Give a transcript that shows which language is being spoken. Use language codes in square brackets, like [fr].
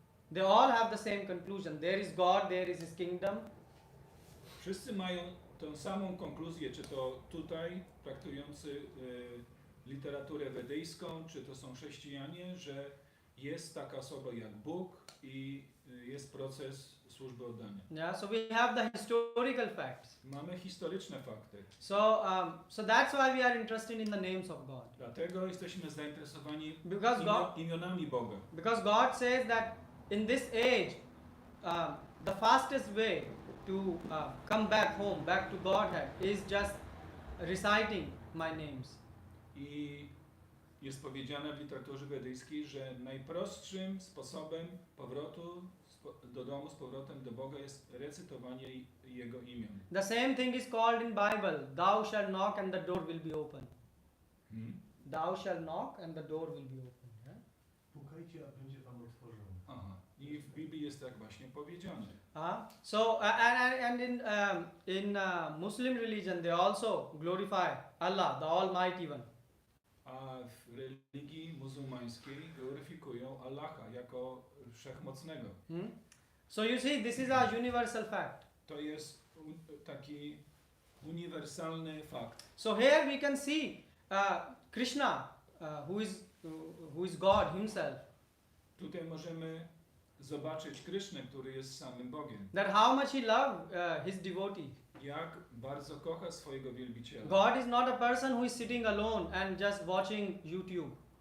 [en] They all have the same conclusion. There is God, there is His kingdom. [pl] Wszyscy mają tę samą konkluzję, czy to tutaj praktykujący literaturę wedyjską, czy to są chrześcijanie, że jest taka osoba jak Bóg i jest proces służby oddania. [en] Yeah, so we have the historical facts. [pl] Mamy historyczne fakty. [en] So that's why we are interested in the names of God. [pl] Dlatego jesteśmy zainteresowani [en] Because [pl] imionami Boga. [en] Because God says that in this age, the fastest way to come back home, back to Godhead, is just reciting my names. [pl] I jest powiedziane w literaturze wedyjskiej, że najprostszym sposobem powrotu do domu z powrotem do Boga jest recytowanie Jego imion. [en] The same thing is called in Bible. Thou shalt knock and the door will be open. Thou shalt knock and the door will be open. Yeah? [pl] Pukajcie, a będzie wam otworzone. Aha. I w Biblii jest tak właśnie powiedziane. [en] So and in Muslim religion they also glorify Allah, the Almighty One. [pl] A w religii muzułmańskiej gloryfikują Allaha jako wszechmocnego. [en] So you see, this is a universal fact. [pl] To jest taki uniwersalny fakt. [en] So here we can see Krishna, who is God Himself. [pl] Tutaj możemy zobaczyć Krysznę, który jest samym Bogiem. [en] That how much He loved His devotee. [pl] Jak bardzo kocha swojego wielbiciela. [en] God is not a person who is sitting alone and just watching YouTube.